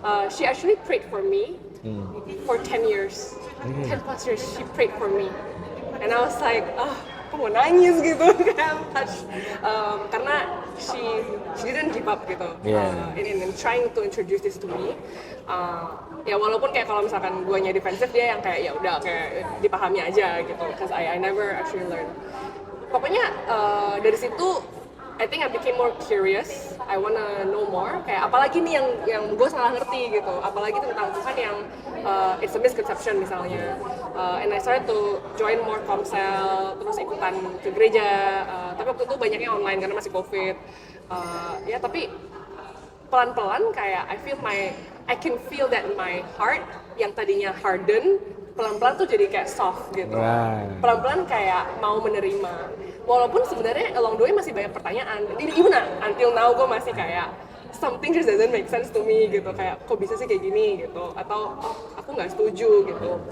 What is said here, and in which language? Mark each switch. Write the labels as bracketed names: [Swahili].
[English] She actually prayed for me for 10 years, 10 plus years she prayed for me, and I was like, [Indonesian] aku mau nangis gitu kan, [English] karena she didn't give up gitu, in trying to introduce this to me. [Indonesian] Ya walaupun kayak kalau misalkan guanya defensif, dia yang kayak ya udah kayak dipahami aja gitu, [English] because I never actually learn. [Indonesian] Pokoknya dari situ [English] I think I became more curious. I wanna know more. [Indonesian] Kayak apalagi nih yang gue salah ngerti gitu. Apalagi tentang Tuhan yang [English] it's a misconception [Indonesian] misalnya. [English] And I started to join more komsel, [Indonesian] terus ikutan ke gereja. Tapi waktu itu banyaknya online karena masih COVID. Ya tapi pelan-pelan kayak [English] I can feel that my heart [Indonesian] yang tadinya hardened, pelan-pelan tuh jadi kayak soft gitu. Pelan-pelan kayak mau menerima. Walaupun sebenarnya [English] along the way [Indonesian] masih banyak pertanyaan. [English] Even until now [Indonesian] gue masih kayak [English] something just doesn't make sense to me gitu. [Indonesian] Kayak kok bisa sih kayak gini gitu. Atau aku nggak setuju gitu.